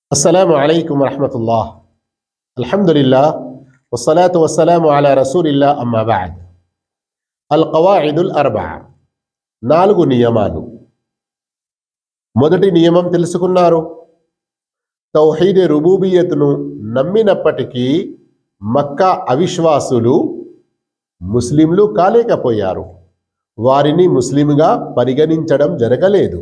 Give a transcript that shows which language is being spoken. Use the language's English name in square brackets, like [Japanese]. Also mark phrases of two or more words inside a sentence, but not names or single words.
[Arabic] السلام عليكم ورحمة الله. الحمد لله والصلاة والسلام على رسول الله أما بعد. القواعد الأربعة [Telugu] నాలుగు నియమాలు. మొదటి నియమం తెలుసుకున్నారు. తౌహీద్ రుబూబియత్ను నమ్మినప్పటికీ మక్కా అవిశ్వాసులు ముస్లింలు కాలేకపోయారు. వారిని ముస్లింగా పరిగణించడం జరగలేదు.